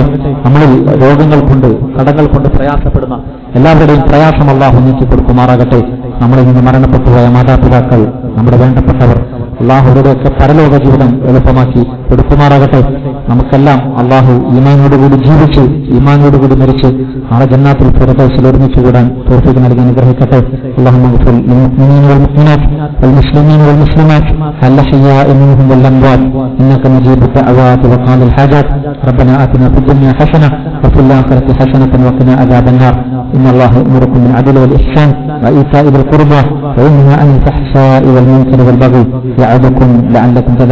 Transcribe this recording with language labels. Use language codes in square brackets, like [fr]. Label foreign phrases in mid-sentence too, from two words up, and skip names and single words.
[ml] നമ്മളിൽ രോഗങ്ങൾ കൊണ്ട്, കടങ്ങൾ കൊണ്ട് പ്രയാസപ്പെടുന്ന എല്ലാവരുടെയും പ്രയാസം അള്ളാഹു നീക്കി കൊടുക്കുമാറാകട്ടെ. നമ്മളിൽ നിന്ന് മരണപ്പെട്ടുപോയ മാതാപിതാക്കൾ, നമ്മുടെ വേണ്ടപ്പെട്ടവർ, അള്ളാഹുവിടെയൊക്കെ പരലോക ജീവിതം എളുപ്പമാക്കി കൊടുക്കുമാറാകട്ടെ. നമുക്കെല്ലാം അള്ളാഹു ഈമാനോടുകൂടി ജീവിച്ച് ഈമാനോടുകൂടി മരിച്ച് നാളെ ജന്നാത്തുൽ ഫിർദൗസിൽ ഒരുമിച്ച് കൂടാൻ തൗഫീഖ് നൽകി അനുഗ്രഹിക്കട്ടെ. [ar] اللهم اغفر للمؤمنين والمؤمنات والمسلمين والمسلمات الأحياء منهم والأموات إنك مجيب الدعوات وقاضي الحاجات. ربنا آتنا في الدنيا حسنة وفي الآخرة حسنة وقنا عذاب النار. إن الله يأمركم بالعدل والإحسان وإيتاء ذي القربى وينهى عن الفحشاء والمنكر والبغي يعظكم لعلكم تذكرون.